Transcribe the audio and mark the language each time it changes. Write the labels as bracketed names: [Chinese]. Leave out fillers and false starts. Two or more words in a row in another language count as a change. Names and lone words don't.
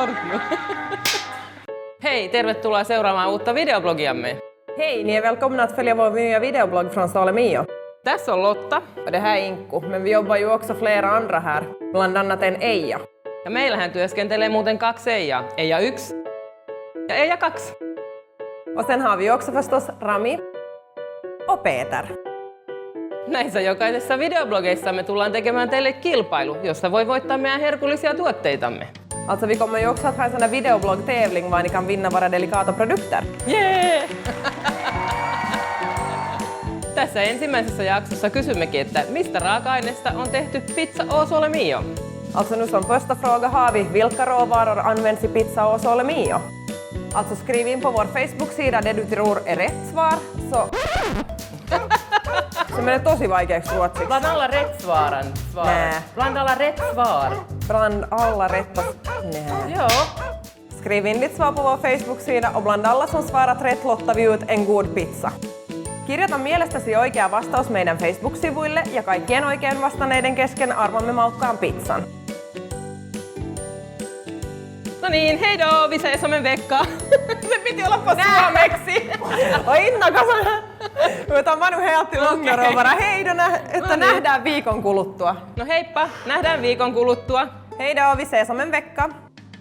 [Finnish] huomannut. Hej, tervetuloa seuraamaan uutta videoblogiamme. [Swedish] Hej, ni är välkomna att följa vår nya videoblogg från Ståle Mio. [Finnish] Tässä on Lotta. [Swedish] Och det här är Inku, men vi jobbar ju också flera andra här, bland annat en Eija. [Finnish] Ja meillähän työskentelee muuten 2 Eija. Eija 1 ja Eija 2. [Swedish] Och sen har vi också förstås Rami och Peter. [Finnish] Näissä jokaisessa videoblogeissa tullaan tekemään teille kilpailu, jossa voi voittaa meidän herkullisia tuotteitamme. [Swedish] Alltså vi kommer ju också att ha en sån här videoblogg-tävling var ni kan vinna våra delikata produkter. [Finnish] Jee! Tässä ensimmäisessä jaksossa kysymmekin, että mistä raaka-aineesta on tehty pizza au Sole Mio? [Swedish] Alltså nu som första fråga har vi vilka råvaror används i pizza au Sole Mio? Alltså skriv in på vår Facebook-sida det du tror är rätt svar, så... [Finnish] Se menee tosi vaikeaksi ruotsiksi. [Swedish] Bland alla rätt svaren. Nä. Bland alla rätt svar. Bland alla rätta... Nej. [Finnish] Joo. [Swedish] Skriv in ditt svar på vår Facebook-sida och bland alla som svarat rätt lottar vi ut en god pizza. [Finnish] Kirjoita mielestäsi oikea vastaus meidän Facebook-sivuille ja kaikkien oikein vastanneiden kesken arvamme maukkaan pizzan. No niin, [Swedish] hej då, vi ses om en vecka. [Finnish] Se piti olla på suomeksi! Oi innokas! Mä oon [Swedish] helt till Ungaroa bara hei då, [Finnish] että nähdään viikon kuluttua. No heippa, nähdään viikon kuluttua. [Swedish] Hej då, vi ses om en vecka!